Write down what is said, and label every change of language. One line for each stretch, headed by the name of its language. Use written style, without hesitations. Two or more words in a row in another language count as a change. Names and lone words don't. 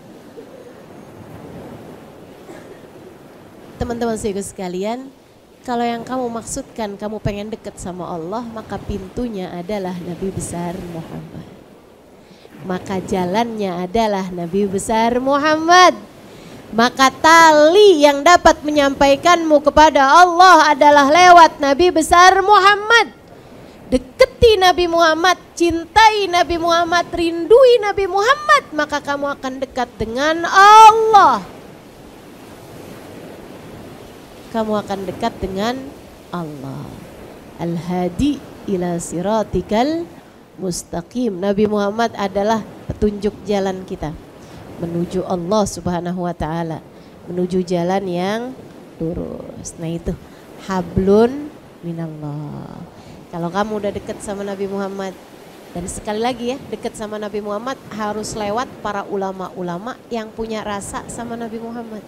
Indonesian: Teman-teman sekalian, kalau yang kamu maksudkan kamu pengen dekat sama Allah, maka pintunya adalah Nabi besar Muhammad. Maka jalannya adalah Nabi besar Muhammad. Maka tali yang dapat menyampaikanmu kepada Allah adalah lewat Nabi besar Muhammad. Deketi Nabi Muhammad, cintai Nabi Muhammad, rindui Nabi Muhammad, maka kamu akan dekat dengan Allah. Kamu akan dekat dengan Allah.
Arabic: الهادي إلى صراطك المستقيم.
Indonesian: Nabi Muhammad adalah petunjuk jalan kita menuju Allah
Arabic: سبحانه وتعالى,
Indonesian: menuju jalan yang lurus. Nah itu
Arabic: حبل من الله.
Indonesian: Kalau kamu udah dekat sama Nabi Muhammad, dan sekali lagi ya, dekat sama Nabi Muhammad harus lewat para ulama-ulama yang punya rasa sama Nabi Muhammad.